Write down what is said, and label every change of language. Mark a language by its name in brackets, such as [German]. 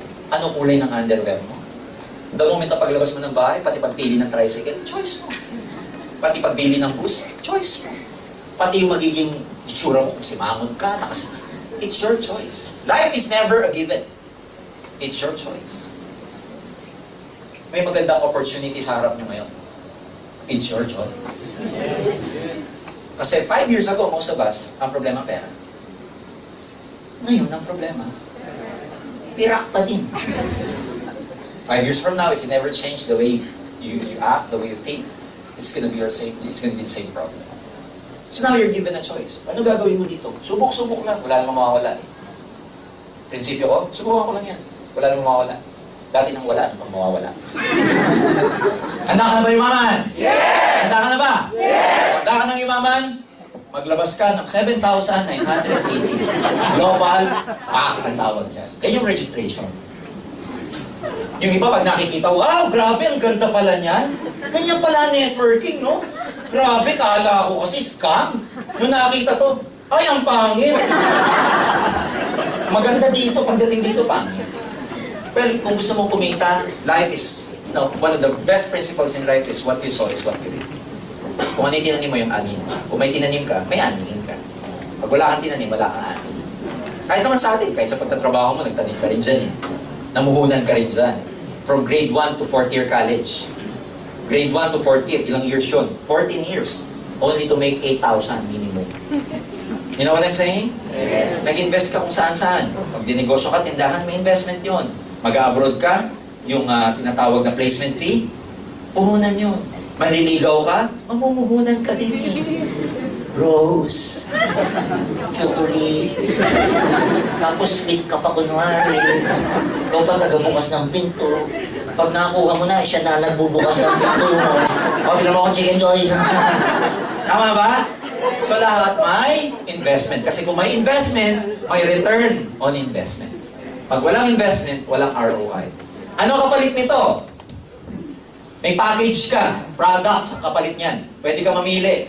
[Filipino] Anong kulay ng underwear mo? [English] The moment [Filipino] na paglabas mo ng bahay, pati pagpili ng tricycle, choice mo. Pati pagbili ng bus, choice mo. Pati yung magiging itsura mo, kung simangon ka, [English] it's your choice. Life is never a given. It's your choice. [Filipino] May magandang opportunity sa harap nyo ngayon. [English] It's your choice. [Filipino] Kasi 5 years ago, [English] most of us, [Filipino] ang problema pera. Ngayon, ang problema, pirak pa din. [English] 5 years from now, if you never change the way you act, the way you think, it's gonna be it's gonna be the same problem. So now you're given a choice. [Filipino] Ano gagawin mo dito? Subok-subok lang. Wala namang mawawala eh. Prinsipyo ko, subukan ko lang yan. Wala namang mawawala. Dati nang wala, ano pang mawawala? Handa ka na ba yumaman? [English] Yes! [Filipino] Handa ka na ba? [English] Yes! [Filipino] Handa ka nang yumaman? Maglabas ka ng 7,980. Global, ang tawag dyan. Yan yung registration. Yung iba, pag nakikita, wow, grabe, ang ganda pala niyan. Ganyan pala networking, no? Grabe, kala ko kasi scam. Nung nakita to, ay, ang pangit. Maganda dito, pagdating dito, pangit. [English] Well, [Filipino] kung gusto mong kumita, [English] life is, one of the best principles in life is what you sow is what you reap. [Filipino] Kung ano yung tinanim mo, yung anin. Kung may tinanim ka, may aninin ka. Pag wala kang tinanim, wala kang anin. Kahit naman sa atin, kahit sa pagtatrabaho mo, nagtanim ka rin dyan eh. Namuhunan ka rin dyan. [English] From grade 1 to 4th year college. Grade 1 to 4th year, [Filipino] ilang years yun? [English] 14 years. Only to make 8,000 minimum. You know what I'm saying? Yes. [Filipino] Nag-invest ka kung saan-saan. Pag dinegosyo ka, tindahan, may investment yon. Mag-abroad ka, yung tinatawag na placement fee, puhunan yun. Maliligaw ka, mamumuhunan ka din eh. Rose, chocolate, tapos sweet ka pa kunwari. Ikaw pa tagabukas ng pinto. Pag nakuha mo na, siya na nagbubukas ng pinto. O, bilang mo akong chicken joy. Tama ba? So lahat may investment. Kasi kung may investment, may [English] return on investment. [Filipino] Pag walang investment, walang ROI. Ano kapalit nito? May package ka, products ang kapalit niyan. Pwede ka mamili.